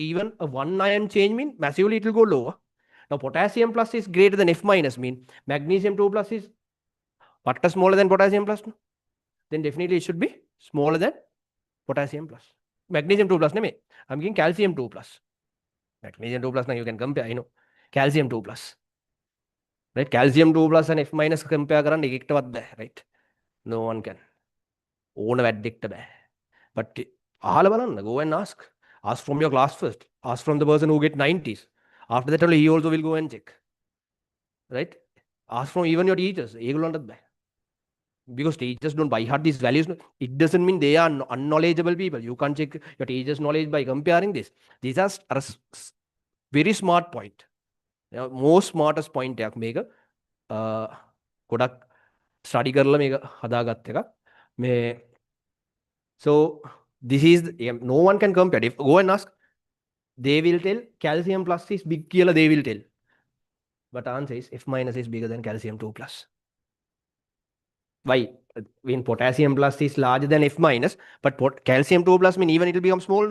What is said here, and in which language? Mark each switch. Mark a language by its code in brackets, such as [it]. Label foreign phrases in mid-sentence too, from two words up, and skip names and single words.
[en] Even a one ion change mean massively it will go lower. Now potassium plus is greater than F minus mean magnesium 2 plus is what smaller than potassium plus? No? Then definitely it should be smaller than potassium plus. Magnesium 2 plus. No, I'm giving calcium 2 plus. Magnesium 2 plus now you can compare. I know. Calcium 2 plus. Right? Calcium 2 plus and F minus compare [si] කරන්න එකටවත් බෑ. [en] Right? No one can. [si] ඕන වැඩෙක්ට බෑ. But අහලා බලන්න. [en] Go and ask. Ask from your class first. Ask from the person who get 90s. After that only he also will go and check. Right? Ask from even your teachers. [si] ඒගොල්ලන්ටත් බෑ. [en] Because teachers don't by heart these values. It doesn't mean they are unknowledgeable people. You can't check your teacher's knowledge by comparing this. These are very smart point. Most smartest point [si] එකක් මේක ගොඩක් ස්ටඩි කරලා මේක හදාගත්ත එකක් මේ so [en] this is no one can compare. If go and ask, they will tell calcium plus is big කියලා they will tell, but answer is F minus is bigger than calcium 2 plus. Why? When potassium plus is larger than F minus, but calcium 2 plus mean even it will become smaller.